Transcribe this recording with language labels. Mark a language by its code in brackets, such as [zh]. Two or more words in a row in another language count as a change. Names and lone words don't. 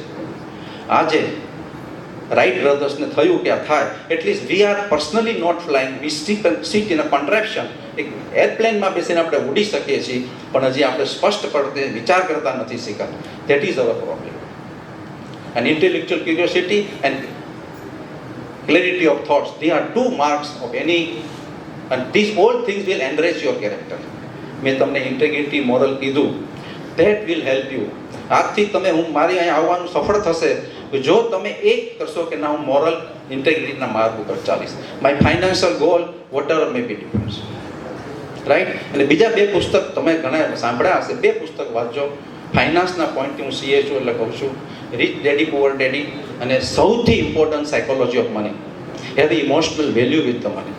[gu] આજે રાઇટ બ્રધર્સને થયું કે આ થાય, [en] at least we are personally not flying, we sit in a contraption. [gu] એક એરપ્લેનમાં બેસીને આપણે ઉડી શકીએ છીએ, પણ હજી આપણે સ્પષ્ટપણે વિચાર કરતા નથી શીખ્યા. [en] that is our problem. and intellectual curiosity and clarity of thoughts, they are 2 marks of any, and these all things will enrich your character. [gu] મેં તમને [en] integrity, moral [gu] કીધું, [en] that will help you. [gu] આજથી તમે મારી અહીંયા આવવાનું સફળ થશે જો તમે એક કરશો કે ના હું મોરલ ઇન્ટેગ્રિટીના માર્ગ ઉપર ચાલીશ. [en] my financial goal what ever may be difference, right. [gu] અને બીજા 2 પુસ્તક તમે ઘણા સાંભળ્યા હશે, 2 પુસ્તક વાંચજો. ફાઇનાન્સના પોઈન્ટથી હું સીએ છું એટલે કહું છું, રિચ ડેડી પુઅર ડેડી, અને સૌથી ઇમ્પોર્ટન્ટ સાયકોલોજી ઓફ મની, [en] have emotional value with the money.